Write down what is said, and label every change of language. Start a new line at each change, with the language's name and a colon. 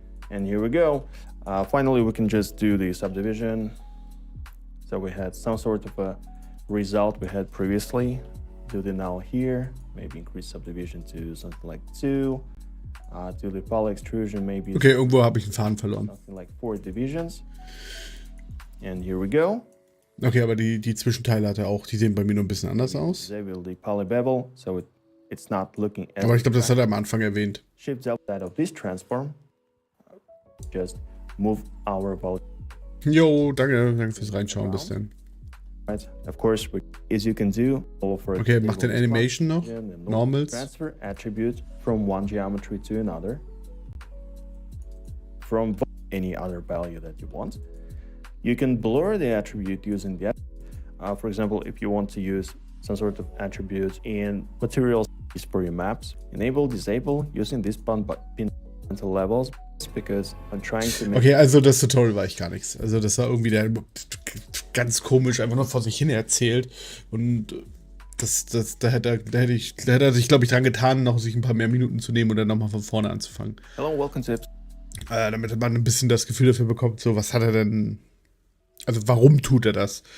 English: And here we go. Finally, we can just do the subdivision. So we had some sort of a result we had previously. Do the null here, maybe increase subdivision to something like 2. Do the poly extrusion, maybe.
German: Okay, irgendwo habe ich den Faden verloren.
English: Something like 4 divisions. And here we go.
German: Okay, aber die Zwischenteile hat er auch, die sehen bei mir nur ein bisschen anders aus.
English: Disable the poly bevel, so it's not looking as.
German: Aber ich glaube, das hat er am Anfang erwähnt.
English: Shift outside of this transform. Just move our vote.
German: Jo, danke fürs Reinschauen. Bis dann.
English: Right. Of course, as you can do,
German: okay, macht den Animation noch. Normals.
English: Transfer attribute from one geometry to another. From any other value that you want. You can blur the attribute using the, for example, if you want to use some sort of attribute in materials for your maps, enable, disable using this button levels. Because I'm trying to make.
German: Okay, also das Tutorial war echt gar nichts. Also das war irgendwie der ganz komisch einfach nur vor sich hin erzählt und da hätte er sich, glaube ich, dran getan, noch sich ein paar mehr Minuten zu nehmen und dann nochmal von vorne anzufangen.
English: Hello, welcome to
German: damit man ein bisschen das Gefühl dafür bekommt, so was hat er denn, also warum tut er das?